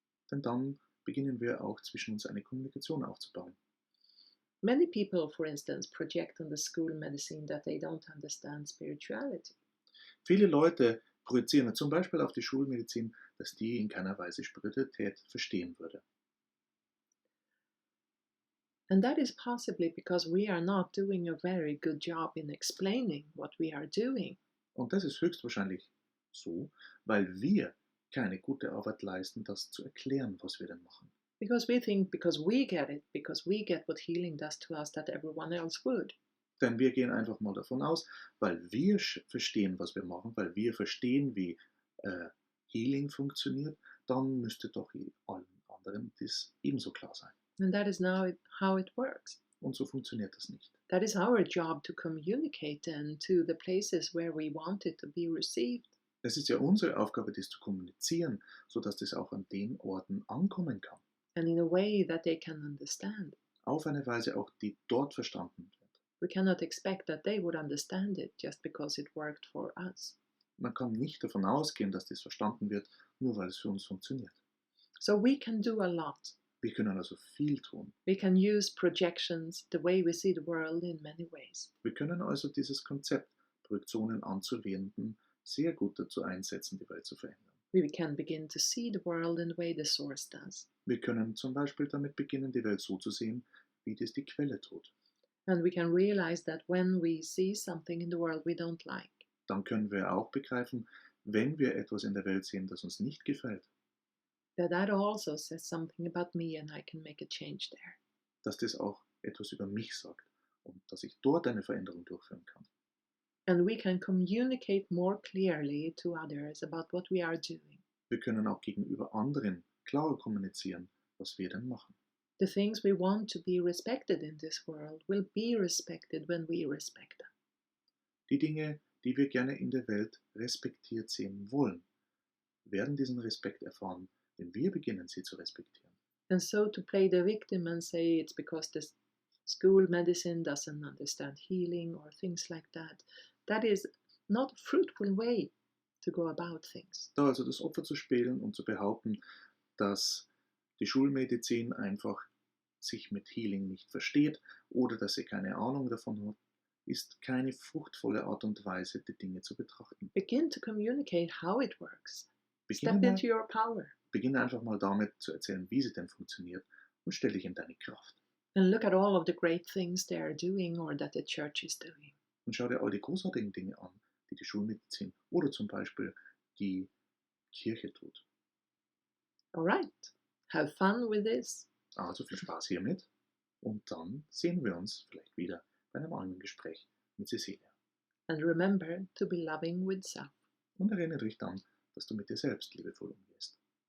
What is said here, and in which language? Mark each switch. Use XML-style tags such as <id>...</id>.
<de>Denn dann beginnen wir auch zwischen uns eine Kommunikation aufzubauen.</de> <en>Many people, for instance, project on the school medicine that they don't understand spirituality.</en> <de>Viele Leute projizieren zum Beispiel auf die Schulmedizin, dass die in keiner Weise Spiritualität verstehen würde.</de> <en>And that is possibly because we are not doing a very good job in explaining what we are doing.</en> <de>Und das ist höchstwahrscheinlich so, weil wir keine gute Arbeit leisten, das zu erklären, was wir denn machen.</de> <en>Because we think because we get what healing does to us, that everyone else would.</en> <de>Denn wir gehen einfach mal davon aus, weil wir verstehen, was wir machen, weil wir verstehen, wie Healing funktioniert, dann müsste doch allen anderen das ebenso klar sein.</de> <en>And that is now how it works.</en> <de>Und so funktioniert das nicht.</de> <en>That is our job to communicate then to the places where we want it to be received.</en> <de>Es ist ja unsere Aufgabe, das zu kommunizieren, sodass das auch an den Orten ankommen kann.</de> <en>And in a way that they can understand.</en> <de>Auf eine Weise auch, die dort verstanden wird.</de> <en>We cannot expect that they would understand it just because it worked for us.</en> <de>Man kann nicht davon ausgehen, dass das verstanden wird, nur weil es für uns funktioniert.</de> <en>So we can do a lot.</en> <de>Wir können also viel tun.</de> <en>We can use projections, the way we see the world, in many ways.</en> <de>Wir können also dieses Konzept, Projektionen anzuwenden, sehr gut dazu einsetzen, die Welt zu verändern.</de> <en>We can begin to see the world in the way the source does.</en> <de>Wir können zum Beispiel damit beginnen, die Welt so zu sehen, wie das die Quelle tut.</de> <en>And we can realize that when we see something in the world we don't like,</en> <de>Dann können wir auch begreifen, wenn wir etwas in der Welt sehen, das uns nicht gefällt,</de> <en>that also says something about me and I can make a change there.</en> <de>dass das auch etwas über mich sagt und dass ich dort eine Veränderung durchführen kann.</de> <en>And we can communicate more clearly to others about what we are doing.</en> <de>Wir können auch gegenüber anderen klarer kommunizieren, was wir denn machen.</de> <en>The things we want to be respected in this world will be respected when we respect them.</en> <de>Die Dinge, die wir gerne in der Welt respektiert sehen wollen, werden diesen Respekt erfahren, wenn wir beginnen, sie zu respektieren.</de> <en>And so to play the victim and say it's because the school medicine doesn't understand healing or things like that, that is not a fruitful way to go about things.</en> <de>Da also das Opfer zu spielen und zu behaupten, dass die Schulmedizin einfach sich mit Healing nicht versteht oder dass sie keine Ahnung davon hat, ist keine fruchtvolle Art und Weise, die Dinge zu betrachten.</de> <en>Begin to communicate how it works.</en> <de>Beginne,</de> <en>Step</en> <de>mal,</de> <en>into your power</en> <de>beginne einfach mal damit zu erzählen, wie sie denn funktioniert und stell dich in deine Kraft.</de> <en>and look at all of the great things they are doing or that the church is doing.</en> <de>Und schau dir all die großartigen Dinge an, die die Schulmedizin oder zum Beispiel die Kirche tut.</de> <en>All right, have fun with this.</en> <de>Also viel Spaß hiermit und dann sehen wir uns vielleicht wieder bei einem anderen Gespräch mit Cecilia.</de> <en>And remember to be loving with self.</en> <de>Und erinnere dich dann, dass du mit dir selbst liebevoll umgehst.</de>